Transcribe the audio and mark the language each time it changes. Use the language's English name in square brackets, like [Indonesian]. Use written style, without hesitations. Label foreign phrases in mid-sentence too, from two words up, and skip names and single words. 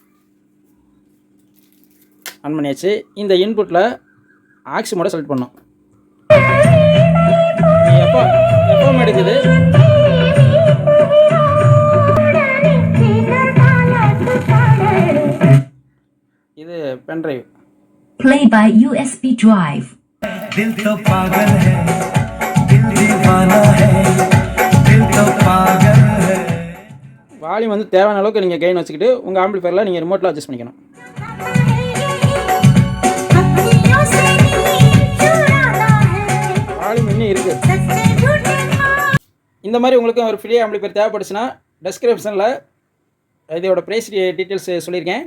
[Tamil] ஆன் பண்ணியாச்சு. இந்த இன்புட்டில் [English] aux mode select [Tamil] பண்ணோம். FM எடுக்குது. இது [English] pen drive. Play by USB drive. [Hindi] दिल तो पागल है, दिल दीवाना है, दिल तो पागल है. [Tamil] வால்யூம் வந்து தேவையான அளவுக்கு நீங்கள் கெயின் வச்சுக்கிட்டு உங்கள் ஆம்பிளிஃபையரில் நீங்கள் ரிமோட்டில் அட்ஜஸ்ட் பண்ணிக்கணும். இந்த மாதிரி உங்களுக்கு ஒரு [English] free amplifier [Tamil] தேவைப்படுச்சுன்னா டெஸ்கிரிப்ஷனில் இதோட [English] price details [Tamil] சொல்லியிருக்கேன்.